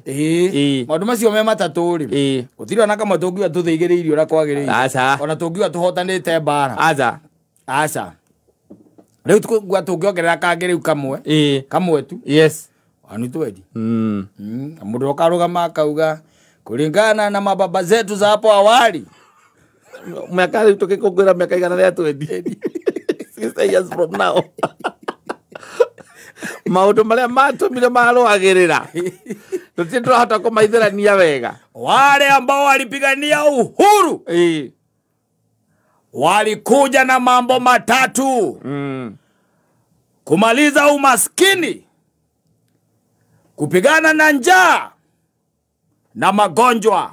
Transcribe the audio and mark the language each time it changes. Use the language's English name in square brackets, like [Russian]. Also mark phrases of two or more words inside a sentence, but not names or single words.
[Kikuyu] Maũndũ macio me matatũ rĩ gũtirĩ ona kamwe tũngiuga tũthĩgĩrĩirio ũrĩa kwagĩrĩire ona tũngiuga tũhotanĩte mbara. Aca rĩu tũngiuga tũngĩongerera kangĩ rĩu kamwe tu. [English] Yes. [Kikuyu] anitwendi mundu akarugama akauga [Swahili] kulingana na mababa zetu za hapo awali [Kikuyu] miaka tukikungwira miaka igana ria 20 [English] 6 years from now [Kikuyu] maundu maria matumire marwagirira tutirahota kumaithirania wega. [Swahili] Wale ambao walipigania uhuru walikuja na mambo matatu: kumaliza umaskini, kupigana na njaa na magonjwa.